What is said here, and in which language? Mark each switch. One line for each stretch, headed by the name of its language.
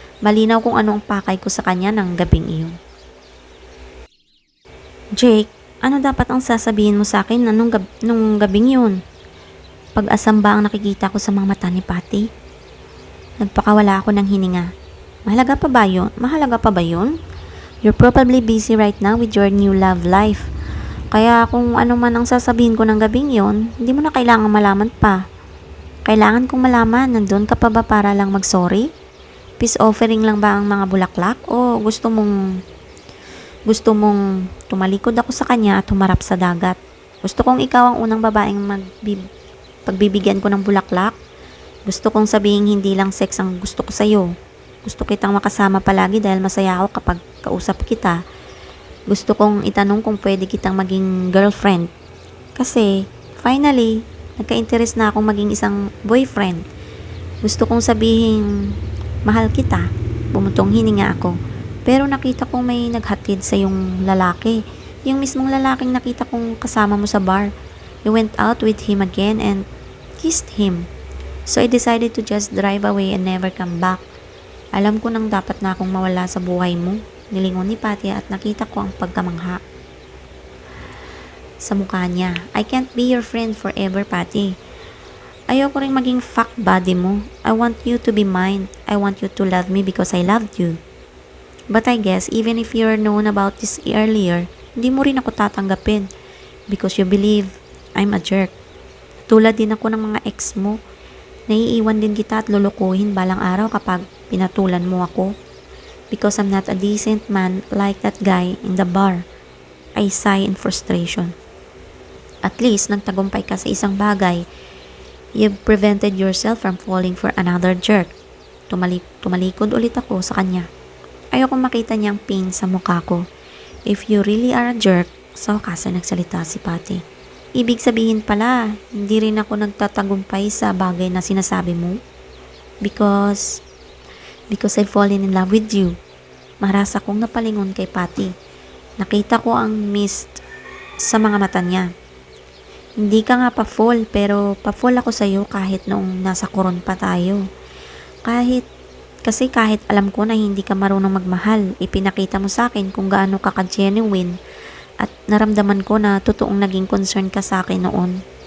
Filipino: Malinaw kung ano ang pakay ko sa kanya ng gabing iyon. Jake, ano dapat ang sasabihin mo sa akin nung gabing yun? Pag-asam ba ang nakikita ko sa mga mata ni Patty? Nagpakawala ako ng hininga. Mahalaga pa ba yun? Mahalaga pa ba yun?
English: You're probably busy right now with your new love life.
Filipino: Kaya kung ano man ang sasabihin ko ng gabing yon, hindi mo na kailangan malaman pa. Kailangan kong malaman, nandun ka pa ba para lang mag-sorry? Peace offering lang ba ang mga bulaklak? O gusto mong tumalikod ako sa kanya at humarap sa dagat? Gusto kong ikaw ang unang babaeng pagbibigyan ko ng bulaklak? Gusto kong sabihin hindi lang sex ang gusto ko sa'yo. Gusto kitang makasama palagi dahil masaya ako kapag kausap kita. Gusto kong itanong kung pwede kitang maging girlfriend. Kasi, finally, nagka-interest na akong maging isang boyfriend. Gusto kong sabihin, mahal kita. Bumutong hininga ako. Pero nakita kong may naghatid sa yung lalaki. Yung mismong lalaking nakita kong kasama mo sa bar.
English: You went out with him again and kissed him. So I decided to just drive away and never come back.
Filipino: Alam ko nang dapat na akong mawala sa buhay mo. Nilingon ni Patty at nakita ko ang pagkamangha sa mukha niya.
English: I can't be your friend forever, Patty.
Filipino: Ayoko rin maging fuck buddy mo.
English: I want you to be mine. I want you to love me because I loved you. But I guess even if you're known about this earlier,
Filipino: hindi mo rin ako tatanggapin
English: because you believe I'm a jerk.
Filipino: Tulad din ako ng mga ex mo. Naiiwan din kita at lulukuhin balang araw kapag pinatulan mo ako.
English: Because I'm not a decent man like that guy in the bar. I sigh in frustration.
Filipino: At least, nagtagumpay ka sa isang bagay.
English: You've prevented yourself from falling for another jerk.
Filipino: Tumalikod ulit ako sa kanya. Ayoko makita niyang pain sa mukha ko.
English: If you really are a jerk,
Filipino: sa wakas ay nagsalita si Patty. Ibig sabihin pala, hindi rin ako nagtatagumpay sa bagay na sinasabi mo.
English: Because I've fallen in love with you.
Filipino: Marasa kong napalingon kay Patty. Nakita ko ang mist sa mga mata niya. Hindi ka nga pa-fall, pero pa-fall ako sa'yo kahit noong nasa koron pa tayo. Kasi kahit alam ko na hindi ka marunong magmahal, ipinakita mo sa akin kung gaano ka ka-genuine at naramdaman ko na totoong naging concern ka sa akin noon.